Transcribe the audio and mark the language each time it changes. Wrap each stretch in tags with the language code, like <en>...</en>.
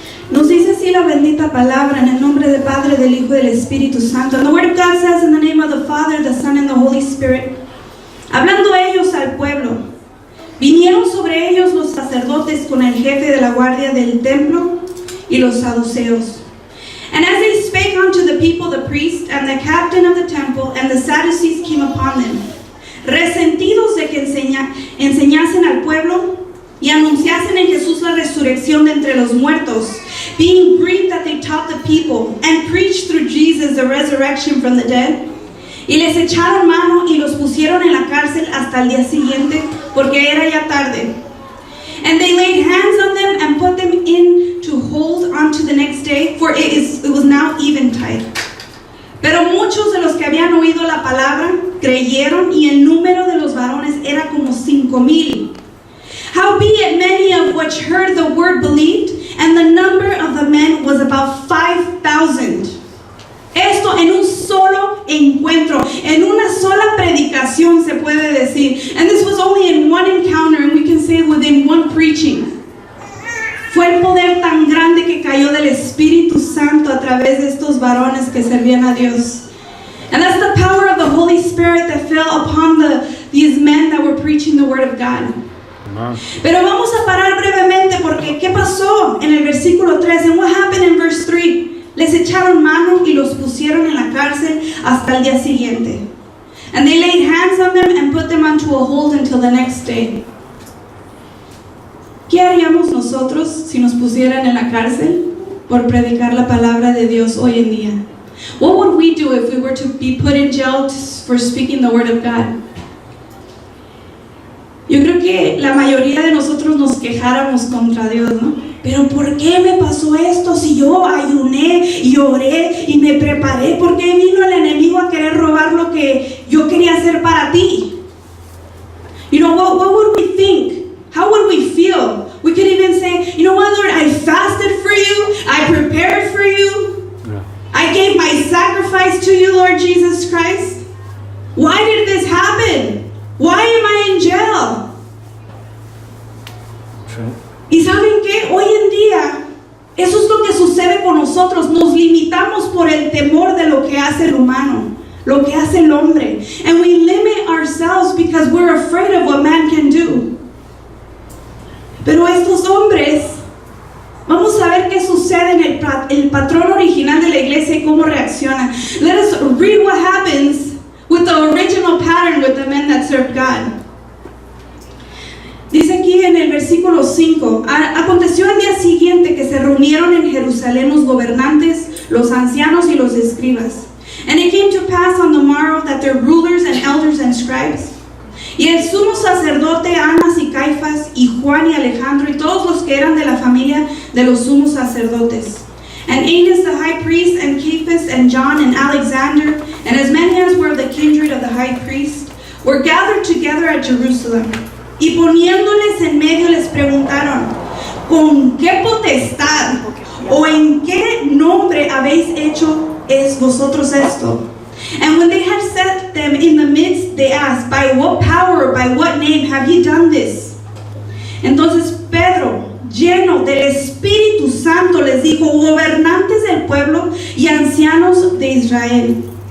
<es>Nos dice así la bendita palabra en el nombre del Padre, del Hijo y del Espíritu Santo.</es> <en>And the Word of God says in the name of the Father, the Son, and the Holy Spirit.</en> <es>Hablando ellos al pueblo, vinieron sobre ellos los sacerdotes con el jefe de la guardia del templo y los saduceos.</es> <en>And as they spake unto the people, the priest and the captain of the temple and the Sadducees came upon them,</en> <es>resentidos de que enseñasen al pueblo y anunciasen en Jesús la resurrección de entre los muertos,</es> <en>being grieved that they taught the people and preached through Jesus the resurrection from the dead.</en> <es>Y les echaron mano y los pusieron en la cárcel hasta el día siguiente, porque era ya tarde.</es> <en>And they laid hands on them and put them in to hold unto the next day, for it was now eventide.</en> <es>Pero muchos de los que habían oído la palabra creyeron, y el número de los varones era como 5,000.</es> <en>Howbeit many of which heard the word believed, and the number of the men was about 5,000.</en> <es>Esto en un solo encuentro, en una sola predicación se puede decir.</es> <en>And this was only in one encounter, and we can say within one preaching.</en> <es>Fue el poder tan grande que cayó del Espíritu Santo a través de estos varones que servían a Dios.</es> <en>And that's the power of the Holy Spirit that fell upon these men that were preaching the Word of God.</en> <es>Pero vamos a parar brevemente porque ¿qué pasó en el versículo 3?</es> <en>And what happened in verse 3?</en> <es>Les echaron mano y los pusieron en la cárcel hasta el día siguiente.</es> <en>And they laid hands on them and put them unto a hold until the next day.</en> <es>¿Qué haríamos nosotros si nos pusieran en la cárcel por predicar la palabra de Dios hoy en día?</es> <en>What would we do if we were to be put in jail for speaking the word of God?</en> <es>Yo creo que que la mayoría de nosotros nos quejáramos contra Dios, ¿no? Pero ¿por qué me pasó esto? Si yo ayuné y oré y me preparé, ¿por qué vino el enemigo a querer robar lo que yo quería hacer para ti?</es> <en>You know, what would we think? How would we feel? We could even say, you know what, Lord, I fasted for you, I prepared for you, I gave my sacrifice to you, Lord Jesus Christ. Why did this happen? Why am I in jail?</en> <es>¿Y saben qué? Hoy en día, eso es lo que sucede con nosotros. Nos limitamos por el temor de lo que hace el humano, lo que hace el hombre.</es> <en>And we limit ourselves because we're afraid of what man can do.</en> <es>Pero estos hombres, vamos a ver qué sucede en el patrón original de la iglesia y cómo reacciona.</es> <en>Let us read what happens with the original pattern with the men that served God.</en> <es>Dice aquí en el versículo 5, aconteció al día siguiente que se reunieron en Jerusalén los gobernantes, los ancianos y los escribas.</es> <en>And it came to pass on the morrow that their rulers and elders and scribes,</en> <es>y el sumo sacerdote Anas y Caifás y Juan y Alejandro y todos los que eran de la familia de los sumos sacerdotes,</es> <en>and Annas the high priest and Cephas and John and Alexander and as many as were of the kindred of the high priest were gathered together at Jerusalem.</en> <es>Y poniéndoles en medio les preguntaron, ¿con qué potestad o en qué nombre habéis hecho vosotros esto?</es> <en>And when they had set them in the midst, they asked, by what power or by what name have ye done this?</en> <es>Entonces Pedro, lleno del Espíritu Santo, les dijo, gobernantes del pueblo y ancianos de Israel.</es>